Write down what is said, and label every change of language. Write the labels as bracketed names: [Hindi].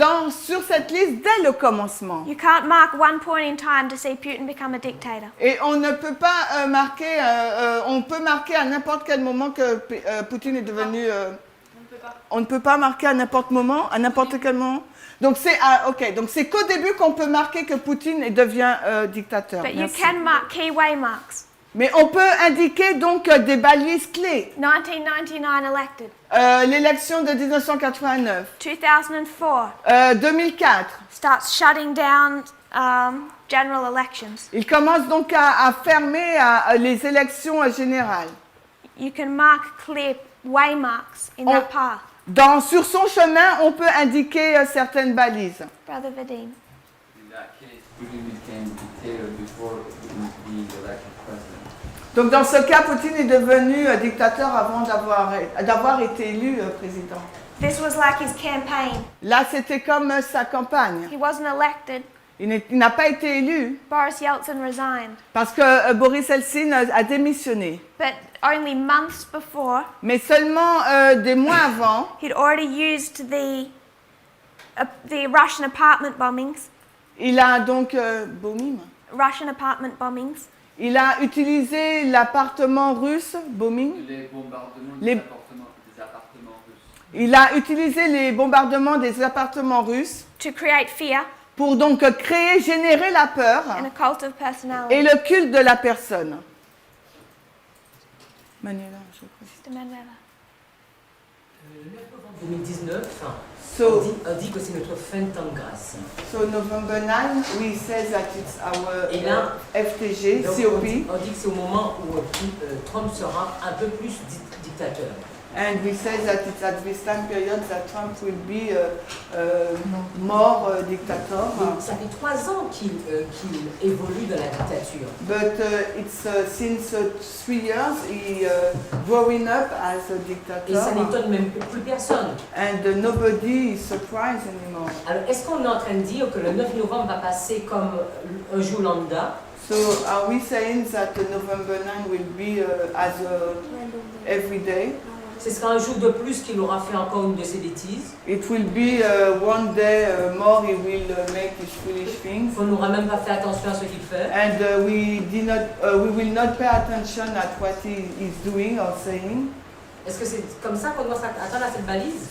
[French] sur cette liste dès le commencement. [English] You can't mark one point in time to see Putin become a dictator. [French] Et on ne peut pas marquer, on peut marquer à n'importe quel moment que Poutine est devenu. On ne peut pas marquer à n'importe quel moment. Donc c'est qu'au début qu'on peut marquer que Poutine devient dictateur. [English] But you [French] Merci. [English] can mark key waymarks. [French] Mais on peut indiquer donc des balises clés. [English] 1999 elected. [French] L'élection de 1989, [English] 2004 [French] 2004. [English] starts shutting down general elections. [French] Il commence donc à fermer les élections générales. [English] You can mark clear waymarks in that path. [French] Sur son chemin, on peut indiquer certaines balises. [English] Brother Vadim. In that case, Putin became dictator before being elected president. [French] Donc dans ce cas, Poutine est devenu dictateur avant d'avoir été élu président. [English] This was like his campaign. [French] Là, c'était comme sa campagne. [English] He wasn't elected. [French] Il n'a pas été élu [English] Boris Yeltsin resigned. [French] parce que Boris Yeltsin a démissionné. [English] But only months before, [French] Mais seulement des mois avant, [English] he'd already used the Russian apartment bombings. [French] il a donc [English] Russian apartment bombings. [French] il a utilisé l'appartement russe, bombing. Les bombardements Les- des appartements russes. Il a utilisé les bombardements des appartements russes [English] To create fear [French] pour donc générer la peur [English] and a cult of [French] et [English] personality. [French] le culte de la personne. Manuela, je crois. [English] Mr. Manuela. [French] Le 9 novembre 2019, [English] So, [French] on dit que c'est notre fin de temps de grâce. [English] so November 9, we say that it's our [French] Et là, FTG, Donc, COP, on dit que c'est au moment où Trump sera un peu plus dictateur. [English] and we say that it's at this time period that Trump will be more dictator. [French] Donc, ça fait 3 ans qu'il évolue dans la dictature. [English] But it's since 3 years he growing up as a [French] Et ça [English] dictator, [French] n'étonne même plus personne. [English] and nobody is surprised anymore. [French] Alors, est-ce qu'on est en train de dire que le 9 novembre va passer comme un jour lambda? [English] So are we saying that November 9 will be as every day? [French] Ce sera un jour de plus qu'il aura fait encore une de ses bêtises. [English] It will be one day more he will make his foolish things, [French] On n'aura même pas fait attention à ce qu'il fait. [English] and we will not pay attention at what he is doing or saying. [French] Est-ce que c'est comme ça qu'on doit s'attendre à cette balise?